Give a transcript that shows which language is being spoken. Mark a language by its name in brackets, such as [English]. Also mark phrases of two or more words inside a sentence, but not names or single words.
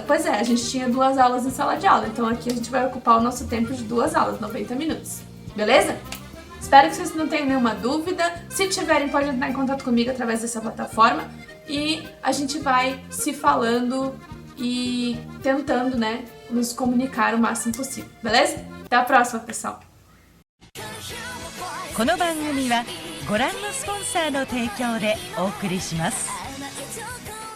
[Portuguese] Pois é, a gente tinha 2 aulas em sala de aula, então aqui a gente vai ocupar o nosso tempo de 2 aulas, 90 minutos. Beleza? Espero que vocês não tenham nenhuma dúvida. Se tiverem, podem entrar em contato comigo através dessa plataforma. E a gente vai se falando e tentando, né, nos comunicar o máximo possível. Beleza? Até a próxima, pessoal! [Japanese] この番組はご覧のスポンサーの提供でお送りします。